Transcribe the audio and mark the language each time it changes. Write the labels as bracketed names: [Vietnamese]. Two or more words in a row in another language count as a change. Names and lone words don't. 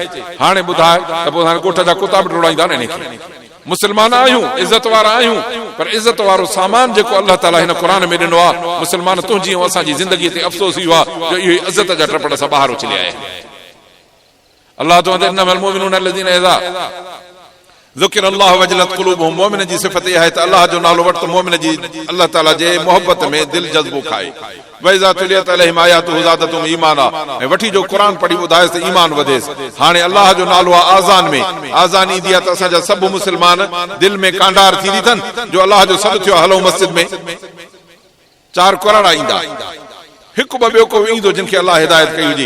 [Sindhi] हाणे ॿुधाए त पोइ हाणे ॻोठ जा कुता बि डोड़ाईंदा न इनखे। मुस्लमान आहियूं, इज़त वारा आहियूं, पर इज़त वारो सामान जेको अल्लाह ताला हिन क़ुरान में ॾिनो आहे, मुस्लमान तुंहिंजी ऐं असांजी ज़िंदगीअ ते अफ़सोस इहो आहे जो इहो इज़त जा टपड़ सां ॿाहिरि उछलिया आहे। [Arabic] अल्लाह तो إنما المؤمنون الذين إذا ذكر الله وجلت قلوبهم. [Sindhi] मोमिन जी सिफ़त इहा आहे त अल्लाह जो नालो वठि त मोमिन जी अल्लाह ताला जे मोहबत में दिलि जज़्बो खाए। [Arabic] وإذا تليت عليهم آياته زادتهم إيمانا, [Sindhi] ऐं वठी जो क़ुरान पढ़ी ॿुधाएसि त ईमान वधेसि। हाणे अल्लाह जो नालो आहे आज़ान में, आज़ान ईंदी आहे त असांजा सभु मुस्लमान दिलि में कांडार थींदी अथनि जो अल्लाह जो सॾु थियो हलो मस्जिद में, चार कुराड़ा ईंदा, हिकु ॿ ॿियो को ईंदो जिन खे अल्लाह हिदायत कई हुजे।